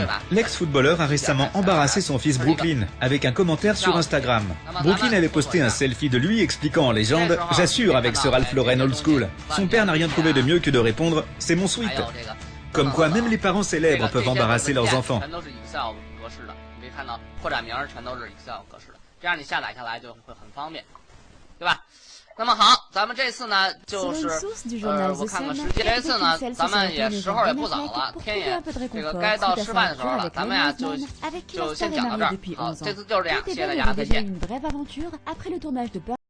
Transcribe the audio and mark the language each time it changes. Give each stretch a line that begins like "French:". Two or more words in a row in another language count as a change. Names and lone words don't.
French: L'ex-footballeur a récemment embarrassé son fils Brooklyn avec un commentaire sur Instagram. Brooklyn avait posté un selfie de lui expliquant en légende « J'assure avec ce Ralph Lauren
English: old school ».
French: Son père n'a rien trouvé de mieux que de répondre « C'est mon sweat ». Comme quoi même les parents célèbres peuvent embarrasser leurs enfants.
Chinese: 这样你下载下来就会很方便，对吧？那么好，咱们这次呢就是我看看时间，这次呢咱们也时候也不早了，天也这个该到吃饭的时候了，咱们呀就先讲到这儿。好，这次就是这样，谢谢大家，再见。